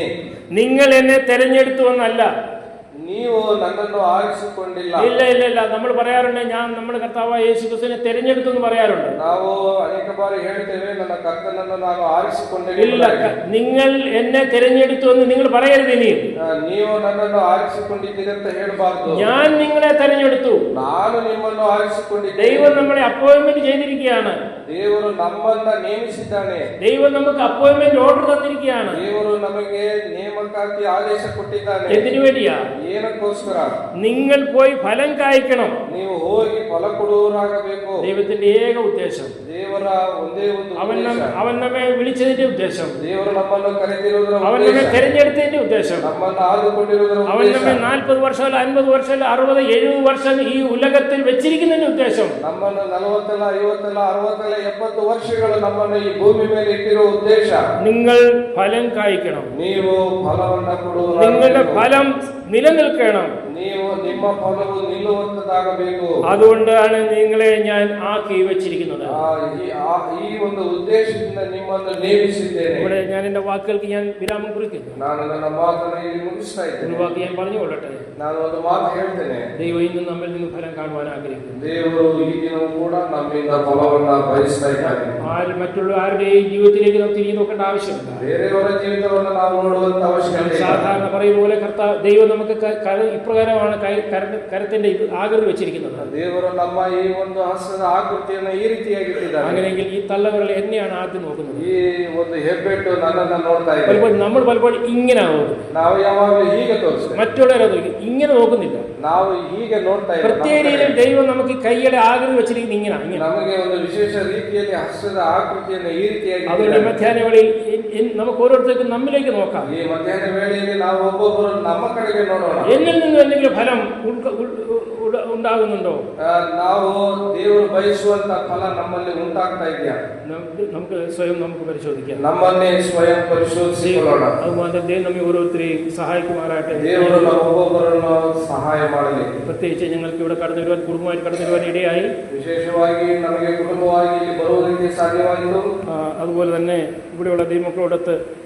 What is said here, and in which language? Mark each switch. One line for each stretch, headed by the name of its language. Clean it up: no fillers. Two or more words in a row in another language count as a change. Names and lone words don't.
Malayalam: നിങ്ങൾ എന്നെ തെരഞ്ഞെടുത്തു എന്നല്ല.
Kannada: ನೀವು ನನ್ನನ್ನು ಆರಿಸಿಕೊಂಡಿಲ್ಲ.
Malayalam: ഇല്ല, നമ്മൾ പറയാറുണ്ട്, ഞാൻ നമ്മുടെ കർത്താവായ യേശു ക്രിസ്തുവിനെ തെരഞ്ഞെടുത്തു എന്ന് പറയാറുണ്ട്.
Kannada: ನಾವು ಅನೇಕ ಬಾರಿ ಹೇಳ್ತೇವೆ, ನನ್ನ ಕರ್ತನನ್ನು ನಾನು ಆರಿಸಿಕೊಂಡಿಲ್ಲ.
Malayalam: ഇല്ല, നിങ്ങൾ എന്നെ തെരഞ്ഞെടുത്തു എന്ന് നിങ്ങൾ പറയരുത്. ഇനിയും
Kannada: ನೀವು ನನ್ನನ್ನು ಆರಿಸಿಕೊಂಡಿದ್ದೀರಿ ಅಂತ ಹೇಳಬಾರದು.
Malayalam: ഞാൻ നിങ്ങളെ തെരഞ്ഞെടുത്തു.
Kannada: ನಾನು ನಿಮ್ಮನ್ನು ಆರಿಸಿಕೊಂಡಿದ್ದೇನೆ.
Malayalam: ദൈവം നമ്മളെ അപ്പോയിന്റ്മെന്റ് ചെയ്തിരിക്കുകയാണ്.
Kannada: ದೇವರು ನಮ್ಮನ್ನ ನೇಮಿಸಿದ್ದಾನೆ.
Malayalam: ദൈവം നമുക്ക്
English: appointment order
Malayalam: തന്നിരിക്കുകയാണ്.
Kannada: ದೇವರು ನಮಗೆ ನೇಮಕಾತಿ ಆದೇಶ ಕೊಟ್ಟಿದ್ದಾನೆ.
Malayalam: എന്തിനു വേണ്ടിയാ?
Kannada: ಏನಕ್ಕೋಸ್ಕರ?
Malayalam: നിങ്ങൾ പോയി ഫലം കായ്ക്കണം.
Kannada: ನೀವು ಹೋಗಿ ಫಲ ಕೊಡುವವರಾಗಬೇಕು.
Malayalam: ദൈവത്തിന്റെ ഏക ഉദ്ദേശം,
Kannada: ದೇವರ ಒಂದೇ ಒಂದು
Malayalam: അവൻ നമ്മെ വിളിച്ചതിന്റെ ഉദ്ദേശം,
Kannada: ದೇವರು ನಮ್ಮನ್ನು ಕರೆದಿರುವುದರ
Malayalam: അവൻ നമ്മെ തെരഞ്ഞെടുത്തതിന്റെ ഉദ്ദേശം,
Kannada: ನಮ್ಮನ್ನು ಆದುಕೊಂಡಿರುವುದರ
Malayalam: അവൻ നമ്മെ 40 വർഷം 50 വർഷം 60 70 വർഷം ഈ ഉലകത്തിൽ വെച്ചിരിക്കുന്നതിന്റെ ഉദ്ദേശം,
Kannada: ನಮ್ಮನ್ನು 40 50 60 70 ವರ್ಷಗಳು ನಮ್ಮನ್ನು ಈ ಭೂಮಿ ಮೇಲೆ ಇಟ್ಟಿರುವ ಉದ್ದೇಶ,
Malayalam: നിങ്ങൾ ഫലം കായ്ക്കണം.
Kannada: ನೀವು ಫಲವನ್ನ ಕೊಡುವ,
Malayalam: നിങ്ങളുടെ ഫലം നിലനിൽക്കണം.
Kannada: ನೀವು ನಿಮ್ಮ ಫಲವು ನಿಲ್ಲುವಂತದಾಗಬೇಕು.
Malayalam: അതുകൊണ്ടാണ് നിങ്ങളെ ഞാൻ ആക്കി വെച്ചിരിക്കുന്നത്.
Kannada: ಈ ಒಂದು ಉದ್ದೇಶದಿಂದ ನಿಮ್ಮನ್ನು ನೇಮಿಸಿದ್ದೇನೆ.
Malayalam: ഇവിടെ ഞാൻ എന്റെ വാക്കുകൾക്ക് ഞാൻ വിരാമം കുറിക്കുന്നു.
Kannada: ನಾನು ನನ್ನ ಮಾತನ್ನು ಇಲ್ಲಿ ಮುಗಿಸ್ತಾ
Malayalam: ഒരു
Kannada: ಇದ್ದೇನೆ.
Malayalam: വാക്ക് ഞാൻ പറഞ്ഞുകൊള്ളട്ടെ.
Kannada: ನಾನು ಒಂದು ಮಾತು ಹೇಳ್ತೇನೆ.
Malayalam: ദൈവം ഇന്ന് നമ്മിൽ നിന്ന് ഫലം കാണുവാൻ ആഗ്രഹിക്കുന്നു.
Kannada: ದೇವರು ಈ ದಿನವೂ ಕೂಡ ನಮ್ಮಿಂದ ಫಲವನ್ನ ಬಯಸ್ತಾ ಇದ್ದಾನೆ.
Malayalam: മറ്റുള്ള ആരുടെയും ജീവിതത്തിലേക്ക് നാം തിരിഞ്ഞു നോക്കേണ്ട ആവശ്യമില്ല.
Kannada: ಬೇರೆಯವರ ಜೀವಿತವನ್ನು ನಾವು ನೋಡುವಂತ ಅವಶ್ಯಕತೆ ಇಲ್ಲ.
Malayalam: സാധാരണ പറയുന്ന പോലെ ദൈവം നമുക്ക് ഇപ്രകാരമാണ് കരത്തിന്റെ ആകൃതി വെച്ചിരിക്കുന്നത്.
Kannada: ದೇವರು ನಮ್ಮ ಈ ಒಂದು ಹಸ್ತದ ಆಕೃತಿಯನ್ನು ಈ ರೀತಿಯಾಗಿಟ್ಟಿದ್ದಾರೆ.
Malayalam: അങ്ങനെയെങ്കിൽ ഈ തള്ളവിരൽ എന്നെയാണ് ആദ്യം നോക്കുന്നത്.
Kannada: ಈ ಒಂದು ಹೆಬ್ಬೆಟ್ಟು ನನ್ನನ್ನ ನೋಡ್ತಾ ಇದೆ.
Malayalam: നമ്മൾ പലപ്പോഴും ഇങ്ങനെ നോക്കും.
Kannada: ನಾವು ಯಾವಾಗಲೂ ಹೀಗೆ ತೋರಿಸ್ತೇವೆ,
Malayalam: മറ്റുള്ളവരെ ഇങ്ങനെ നോക്കുന്നില്ല.
Kannada: ನಾವು ಹೀಗೆ ನೋಡ್ತಾ ಇದ್ದೇವೆ.
Malayalam: പ്രത്യേക രീതിയിൽ ദൈവം നമുക്ക് കൈയുടെ ആകൃതി വെച്ചിരിക്കുന്നത് ഇങ്ങനെ.
Kannada: ನಮಗೆ ಒಂದು ವಿಶೇಷ ರೀತಿಯಲ್ಲಿ ಹಸ್ತದ ಆಕೃತಿಯನ್ನು ಈ ರೀತಿಯಾಗಿ.
Malayalam: അതുകൊണ്ട് മധ്യാഹ്ന വേളയിൽ നമുക്ക് ഓരോരുത്തർക്കും നമ്മിലേക്ക് നോക്കാം.
Kannada: ಈ ಮಧ್ಯಾಹ್ನ ವೇಳೆಯಲ್ಲಿ ನಾವು ಒಬ್ಬೊಬ್ಬರು ನಮ್ಮ ಕಡೆಗೆ ನೋಡೋಣ.
Malayalam: എന്നിൽ നിന്ന് എന്തെങ്കിലും ഫലം ഉണ്ടാകുന്നുണ്ടോ?
Kannada: ನಾವು ದೇವರು ಬಯಸುವಂತ ಫಲ ನಮ್ಮಲ್ಲಿ ಉಂಟಾಗ್ತಾ ಇದೆಯಾ?
Malayalam: നമുക്ക് സ്വയം നമുക്ക് പരിശോധിക്കാം.
Kannada: ನಮ್ಮನ್ನೇ ಸ್ವಯಂ ಪರಿಶೋಧಿಸಿಕೊಳ್ಳೋಣ.
Malayalam: അതുമാത്രം ദൈവം നമ്മെ ഓരോരുത്തരെയും സഹായിക്കുമാറാട്ടെ.
Kannada: ದೇವರು ನಮ್ಮ ಒಬ್ಬೊಬ್ಬರನ್ನು ಸಹಾಯ ಮಾಡಲಿ.
Malayalam: പ്രത്യേകിച്ച് ഞങ്ങൾക്ക് ഇവിടെ കടന്നു വരുവാൻ, കുടുംബമായിട്ട് കടന്നു വരുവാൻ ഇടയായി.
Kannada: ವಿಶೇಷವಾಗಿ ನಮಗೆ ಕುಟುಂಬವಾಗಿ ಇಲ್ಲಿ ಬರುವುದಕ್ಕೆ ಸಾಧ್ಯವಾಯಿತು.
Malayalam: അതുപോലെ തന്നെ ഇവിടെയുള്ള ദൈവമക്കളോടൊത്ത്